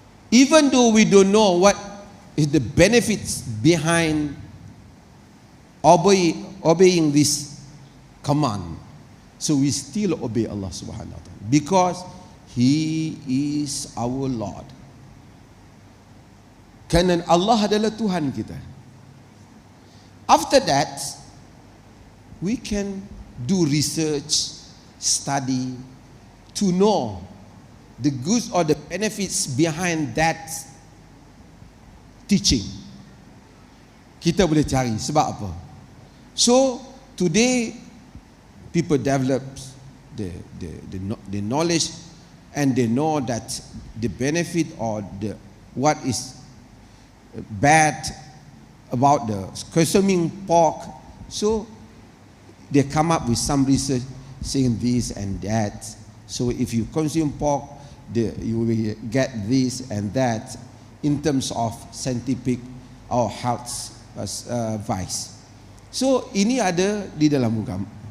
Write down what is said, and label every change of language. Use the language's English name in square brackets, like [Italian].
[English] Even though we don't know what is the benefits behind obeying this command, so we still obey Allah Subhanahu wa taala because He is our Lord. [Malay] Kerana Allah adalah Tuhan kita. [English] After that, we can do research, study to know the goods or the benefits behind that teaching. [Malay] Kita boleh cari sebab apa? [English] So today people develop the knowledge and they know that the benefit or the what is bad about the consuming pork. So they come up with some research saying this and that. So if you consume pork, you will get this and that in terms of scientific or health advice. [Malay] So ini ada di dalam agama.